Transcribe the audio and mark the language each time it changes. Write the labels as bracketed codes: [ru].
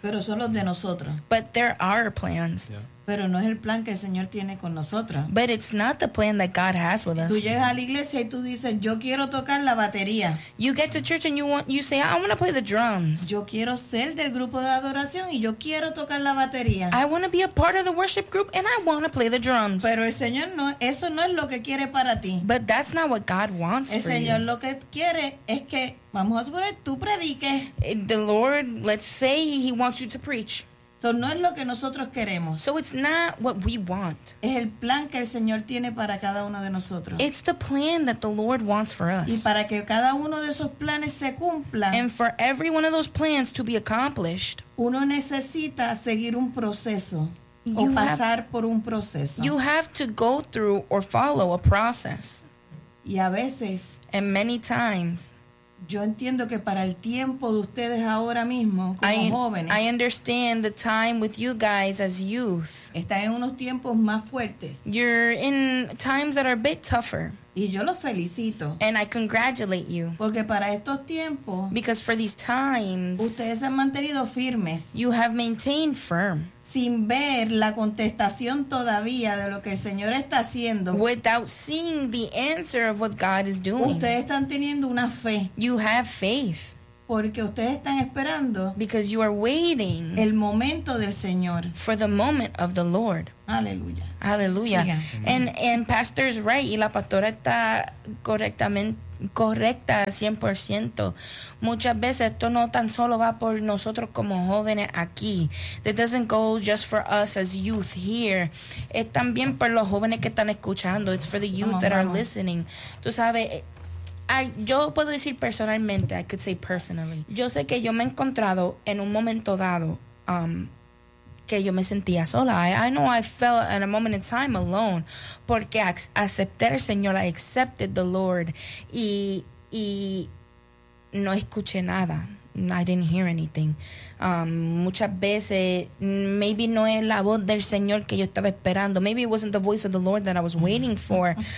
[es] Pero son los de nosotros. [en] But there are plans. Yeah. [es] Pero no es el plan que el Señor tiene con nosotros. [en] But it's not the plan that God has with us. [es] Tú llegas a la iglesia y tú dices, yo quiero tocar la batería. [en] You get to church and you say, I want to play the drums. [es] Yo quiero ser del grupo de adoración y yo quiero tocar la batería. [en] I want to be a part of the worship group and I want to play the drums. [es] Pero el Señor no, eso no es lo que quiere para ti. [en] But that's not what God wants for you. [es] El Señor lo que quiere es que, vamos a suponer, tú prediques. [en] The Lord, let's say he wants you to preach. [es] So no es lo que nosotros queremos. [en] So it's not what we want. [es] Es el plan que el Señor tiene para cada uno de nosotros. [en] It's the plan that the Lord wants for us. [es] Y para que cada uno de esos planes se cumpla. [en] And for every one of those plans to be accomplished. [es] Uno necesita seguir un proceso. O pasar por un proceso. [en] You have to go through or follow a process. [es] Y a veces. [en] And many times. [es] Yo entiendo que para el tiempo de ustedes ahora mismo, como jóvenes. [en] I understand the time with you guys as youth. [es] Están en unos tiempos más fuertes. [en] You're in times that are a bit tougher. [es] Y yo los felicito. [en] And I congratulate you. [es] Porque para estos tiempos. [en] Because for these times. [es] Ustedes han mantenido firmes. [en] You have maintained firm. [es] Sin ver la contestación todavía de lo que el Señor está haciendo. [en] Without seeing the answer of what God is doing. [es] Ustedes están teniendo una fe. [en] You have faith. [es] Porque ustedes están esperando. [en] Because you are waiting. [es] El momento del Señor. [en] For the moment of the Lord. [es] Aleluya. Aleluya. [en] And pastor is right. [es] Y la pastora está correctamente. Correcta 100%. Muchas veces esto no tan solo va por nosotros como jóvenes aquí. [en] It doesn't go just for us as youth here. [es] Es también por los jóvenes que están escuchando. [en] It's for the youth that are listening. [es] Tú sabes, yo puedo decir personalmente, [en] I could say personally. [es] Yo sé que yo me he encontrado en un momento dado que yo me sentía sola. [en] I know I felt in a moment in time alone. [es] Porque acepté al Señor. [en] I accepted the Lord. [es] Y no escuché nada. [en] I didn't hear anything. [es] Muchas veces, maybe no es la voz del Señor que yo estaba esperando. [en] Maybe it wasn't the voice of the Lord that I was waiting for.